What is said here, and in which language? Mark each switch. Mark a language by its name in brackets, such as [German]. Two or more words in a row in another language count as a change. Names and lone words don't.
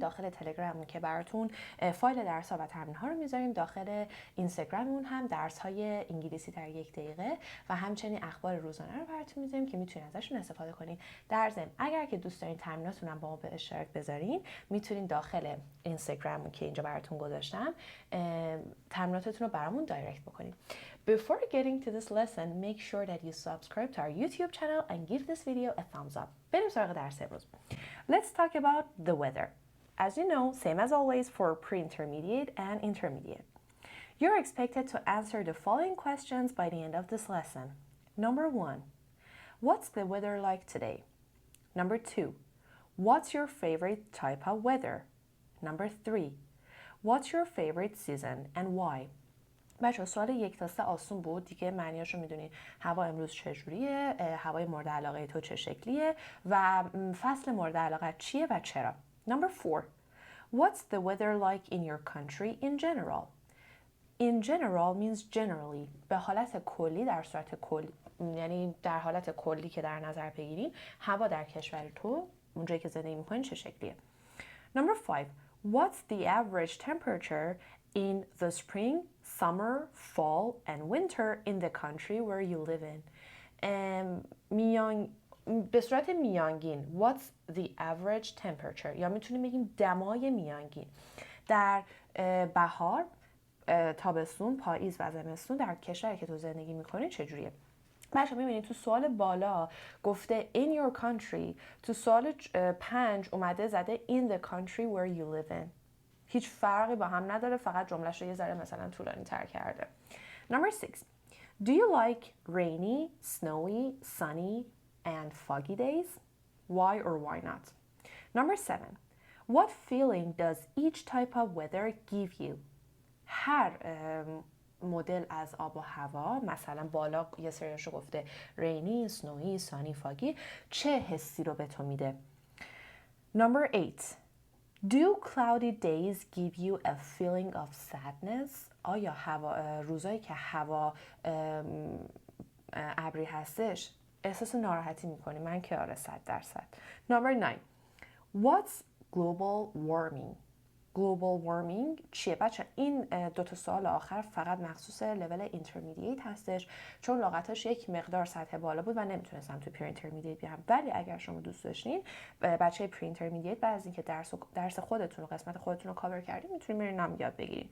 [Persian] داخل تلگراممون که براتون فایل درس‌ها و تمرین‌ها رو می‌ذاریم، داخل اینستاگراممون هم درس‌های انگلیسی در 1 دقیقه و همچنین اخبار روزانه رو براتون می‌ذاریم که می‌تونین ازشون استفاده کنین. در ضمن اگر که دوست دارین تمریناتون هم با ما به اشتراک بذارین، می‌تونین داخل اینستاگرام که اینجا براتون گذاشتم تمریناتتون رو برامون دایرکت بکنین. [English] Before getting to this lesson, make sure that you subscribe to our YouTube channel and give this video a thumbs up. [Persian] بریم سراغ درس امروز. [English] Let's talk about the weather. As you know, same as always for pre-intermediate and intermediate. You're expected to answer the following questions by the end of this lesson. Number 1, what's the weather like today? Number 2, what's your favorite type of weather? Number 3, what's your favorite season and why? [Persian] بچه سوال 1 تا 3 آسون بود دیگه، معنیاشو میدونین. هوا امروز چجوریه، هوای مورد علاقه تو چه شکلیه و فصل مورد علاقه چیه و چرا. [English] Number 4, what's the weather like in your country in general? In general means generally. [Persian] به حالت کلی، در صورت کلی، یعنی در حالت کلی که در نظر بگیریم هوا در کشور تو اونجایی که زندگی میکنین چه شکلیه. [English] Number 5, what's the average temperature in the spring, summer, fall and winter in the country where you live in? [Persian] به صورت میانگین [English] what's the average temperature، [Persian] یا میتونیم بگیم دمای میانگین در بهار، تابستون، پاییز و زمستون در کشوری که تو زندگی میکنی چجوریه. بچه میبینید تو سوال بالا گفته [English] in your country، [Persian] تو سوال 5 اومده زده [English] in the country where you live in. [Persian] هیچ فرقی با هم نداره، فقط جمله‌ش رو یه ذره مثلا طولانی تر کرده. [English] Number 6, do you like rainy, snowy, sunny and foggy days? Why or why not? Number 7, what feeling does each type of weather give you? [Persian] هر مدل از آب و هوا، مثلا بالا یه سریشو گفته [English] rainy, snowy, sunny, foggy، [Persian] چه حسی رو به تو میده. [English] Number 8, do cloudy days give you a feeling of sadness? [Persian] آیا روزایی که هوا ابری هستش احساس ناراحتی میکنی؟ من که آره 100%. [English] Number 9, what's global warming? global warming چیه؟ [Persian] بچه این 2 تا سوال آخر فقط مخصوص [English] level intermediate [Persian] هستش، چون لغاتش یک مقدار سطح بالا بود و نمیتونستم تو پری اینترمدییت بیارم. ولی اگر شما دوست داشتین بچه پری اینترمدییت بعد از اینکه درس خودتون و قسمت خودتون رو کاور کردین میتونین برین نام یاد بگیرین.